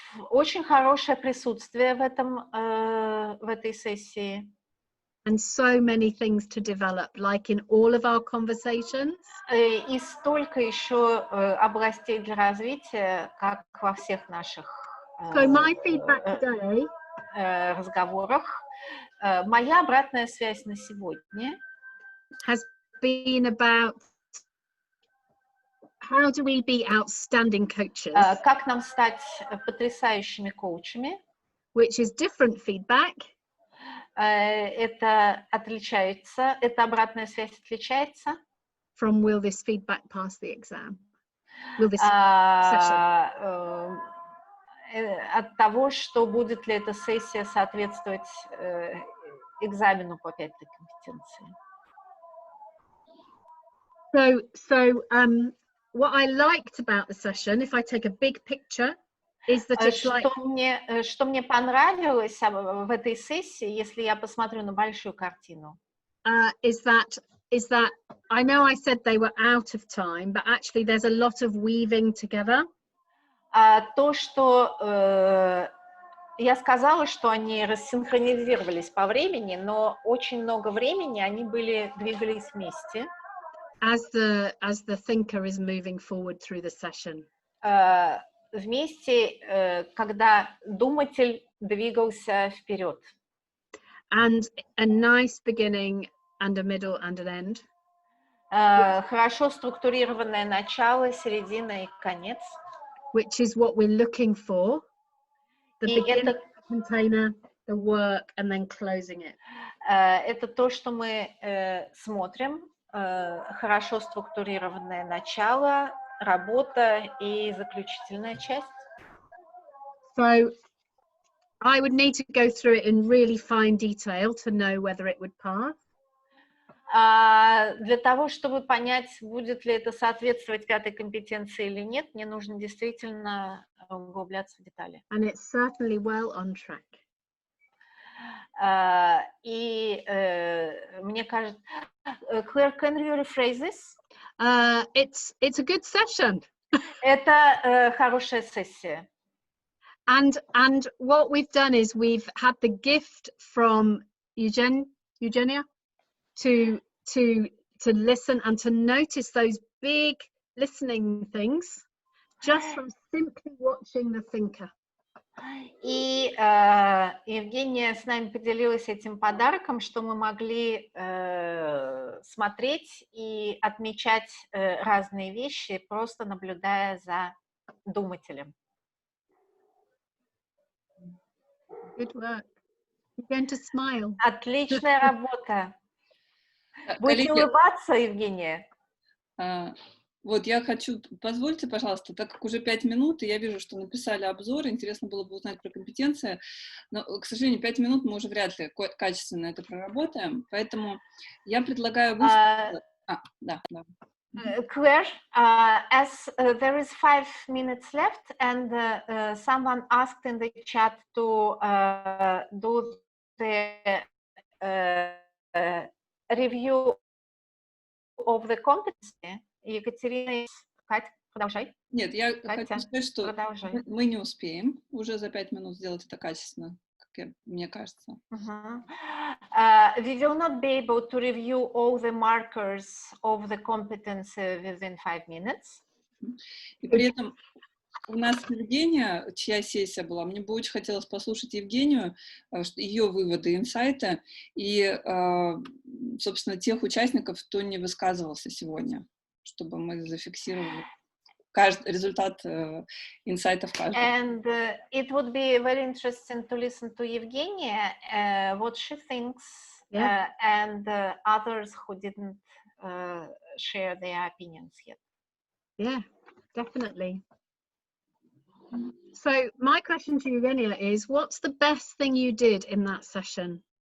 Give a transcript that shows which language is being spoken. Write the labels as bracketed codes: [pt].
[ru] Очень хорошее присутствие в этой сессии. [en] And so many things to develop, like in all of our conversations. [ru] И столько еще областей для развития, как во всех наших [en] So my feedback today [ru] разговорах. Моя обратная связь на сегодня [en] has been about how do we be outstanding coaches? [ru] Как нам стать потрясающими коучами? [en] Which is different feedback. [ru] Это отличается, эта обратная связь отличается. [en] From will this feedback pass the exam? Will this session? [ru] От того, что будет ли эта сессия соответствовать экзамену по пятой компетенции. [en] So what I liked about the session, if I take a big picture, is that it's like... [ru] Что мне понравилось в этой сессии, если я посмотрю на большую картину, [en] is that I know I said they were out of time, but actually there's a lot of weaving together. [ru] То, что я сказала, что они рассинхронизировались по времени, но очень много времени они двигались вместе. [en] As the thinker is moving forward through the session. [ru] Вместе, когда думатель двигался вперед. [en] And a nice beginning and a middle and an end. [ru] Хорошо структурированное начало, середина и конец. [en] Which is what we're looking for. The beginning, the container, the work, and then closing it. [ru] Это то, что мы смотрим. Хорошо структурированное начало, работа и заключительная часть. [en] So I would need to go through it in really fine detail to know whether it would pass. [ru] Для того, чтобы понять, будет ли это соответствовать пятой компетенции или нет, мне нужно действительно углубляться в детали. [en] And it's certainly well on track. [ru] И мне кажется, [en] Claire, can you rephrase this? It's a good session. [ru] Это хорошая сессия. [en] And what we've done is we've had the gift from Eugenia to listen and to notice those big listening things just from simply watching the thinker. [ru] И Евгения с нами поделилась этим подарком, что мы могли смотреть и отмечать разные вещи, просто наблюдая за думателем. [en] Good work. You're going to smile. [ru] Отличная работа. Будете Коллеги, улыбаться, Евгения? вот я хочу, позвольте, пожалуйста, так как уже 5 минут, и я вижу, что написали обзор, интересно было бы узнать про компетенции, но, к сожалению, 5 минут мы уже вряд ли качественно это проработаем, поэтому я предлагаю выслушать... да. [en] Claire, as there is 5 minutes left, and someone asked in the chat to do the review of the competency. [ru] Екатерина, Катя, продолжай. Нет, я Катя, хочу сказать, что продолжай. мы не успеем уже за 5 минут сделать это качественно, как мне кажется. [en] We will not be able to review all the markers of the competency within 5 minutes. [ru] И при этом у нас Евгения, чья сессия была, мне бы очень хотелось послушать Евгению, ее выводы, инсайты, и, собственно, тех участников, кто не высказывался сегодня, чтобы мы зафиксировали результат инсайтов каждого. [en] And it would be very interesting to listen to Evgenia, what she thinks, and others who didn't share their opinions yet. Yeah, definitely. So my question to Evgenia is, what's the best thing you did in that session?